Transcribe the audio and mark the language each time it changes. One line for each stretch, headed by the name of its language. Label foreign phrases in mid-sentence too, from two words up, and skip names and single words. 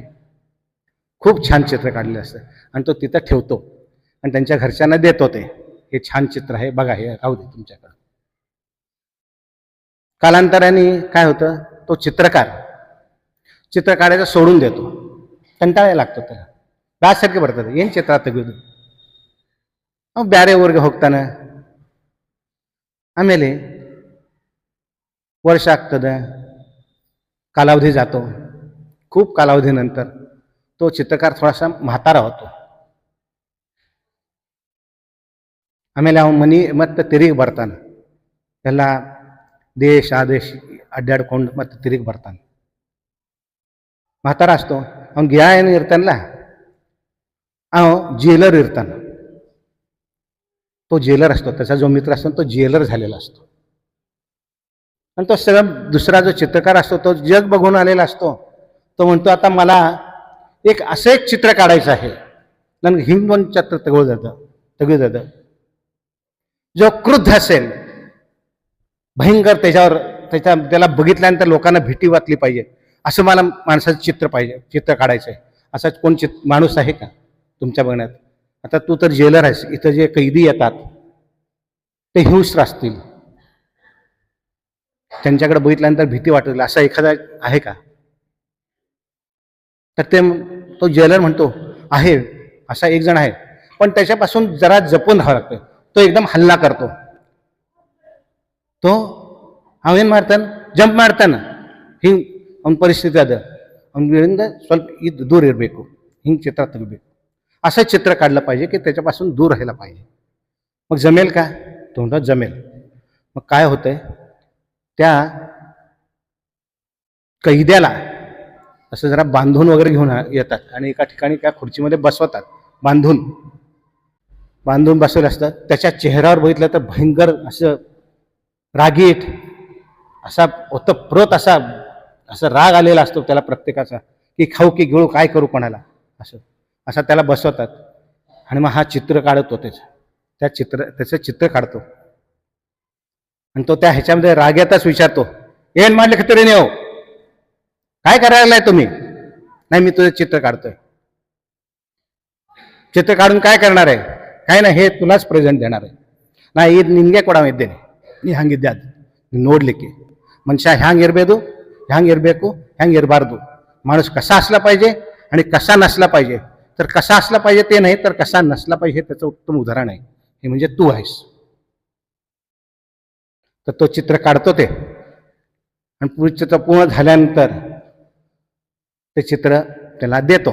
Marathi: खूप छान चित्र काढलेलं असतं आणि तो तिथं ठेवतो आणि त्यांच्या घरच्यांना देतो, ते हे छान चित्र आहे बघा, हे राहू दे तुमच्याकडे। कालांतराने काय होतं, तो चित्रकार चित्र काढायचं सोडून देतो, कंटाळायला लागतो त्याला,
Kannada: ಬ್ಯಾಸರಿಕೆ ಬರ್ತದೆ. ಏನು ಚಿತ್ರ ತೆಗೆಯೋದು, ಬೇರೆ ಊರಿಗೆ ಹೋಗ್ತಾನೆ. ಆಮೇಲೆ वर्ष ಆಗ್ತದೆ,
Marathi: कालावधी जातो. खूप कालावधीनंतर तो चित्रकार थोडासा म्हातारा होतो.
Kannada: ಆಮೇಲೆ ಅವನ ಮನೆ ಮತ್ತೆ ತಿರುಗಿ ಬರ್ತಾನೆ, ಎಲ್ಲ ದೇಶ ಆದೇಶ ಅಡ್ಡಾಡ್ಕೊಂಡು ಮತ್ತೆ ತಿರುಗಿ ಬರ್ತಾನೆ.
Marathi: म्हातारा असतो.
Kannada: ಅವ್ನ ಗಿಯ ಏನು ಇರ್ತಾನಲ್ಲ,
Marathi: अहो जेलर इरताना, तो जेलर असतो, त्याचा जो मित्र असतो तो जेलर झालेला असतो. आणि तो सगळं दुसरा जो चित्रकार असतो तो जग बघून आलेला असतो. तो म्हणतो आता मला एक असं एक चित्र काढायचं आहे,
Kannada: ನನಗೆ ಹಿಂಗೊಂದು ಚಿತ್ರ ತೆಗೆಯೋದು
Marathi: जो क्रुद्ध असेल, भयंकर, त्याला बघितल्यानंतर लोकांना भीती वाटली पाहिजे, असं मला माणसाचं चित्र काढायचं आहे. असा कोण माणूस आहे का तुमच्या बघण्यात? आता तू तर जेलर आहेस, इथं जे कैदी येतात ते हिंस्र असतील, त्यांच्याकडे बघितल्यानंतर भीती वाटेल असा एखादा आहे का? तर तो जेलर म्हणतो आहे, असा एक जण आहे, पण त्याच्यापासून जरा जपून राहावं लागतं. तो एकदम हल्ला करतो.
Kannada: तो ಅವೇನು ಮಾಡ್ತಾನೆ, ಜಂಪ್ ಮಾಡ್ತಾನೆ, ಹಿಂಗೆ ಅವನ ಪರಿಸ್ಥಿತಿ ಅದ, ಅವನಿಂದ ಸ್ವಲ್ಪ ಇದು दूर ಇರಬೇಕು, ಹಿಂಗೆ ಚಿತ್ರ ತೆಗಿಬೇಕು.
Marathi: असं चित्र काढलं पाहिजे की त्याच्यापासून दूर राहायला पाहिजे. मग जमेल का? तो म्हणतो जमेल. मग काय होतंय, त्या कैद्याला असं जरा बांधून वगैरे घेऊन येतात आणि एका ठिकाणी त्या खुर्चीमध्ये बसवतात. बांधून बसवले असतात. त्याच्या चेहऱ्यावर बघितलं तर भयंकर असं रागीट, असा ओतप्रोत असा राग आलेला असतो त्याला प्रत्येकाचा, की खाऊ की गिळू, काय करू कोणाला, असा त्याला बसवतात. आणि मग हा चित्र काढतो, त्याचं चित्र काढतो. आणि तो त्या ह्याच्यामध्ये राग्यातच विचारतो,
Kannada: ಏನ್ ಮಾಡ್ಲಿಕ್ಕೆ ಹತ್ತೀರಿ ನೀವು,
Marathi: काय करायला तुम्ही? नाही, मी तुझं चित्र काढतोय. चित्र काढून काय करणार आहे? काय नाही, हे तुलाच प्रेझेंट देणार आहे.
Kannada: ನಾ ಇದು ನಿನಗೆ ಕೊಡವಿದ್ದೇನೆ, ನೀ ಹಂಗಿದ್ದೆ, ಅದು ನೋಡ್ಲಿಕ್ಕೆ ಮನುಷ್ಯ ಹ್ಯಾಂಗಿರ್ಬೇಕು, ಹೆಂಗಿರಬಾರ್ದು,
Marathi: माणूस कसा असला पाहिजे आणि कसा नसला पाहिजे. तर कसा असला पाहिजे ते नाही, तर कसा नसला पाहिजे त्याचं उत्तम उदाहरण आहे. हे म्हणजे तू आहेस. तर तो चित्र काढतो ते, आणि पूर्ण झाल्यानंतर ते चित्र त्याला देतो.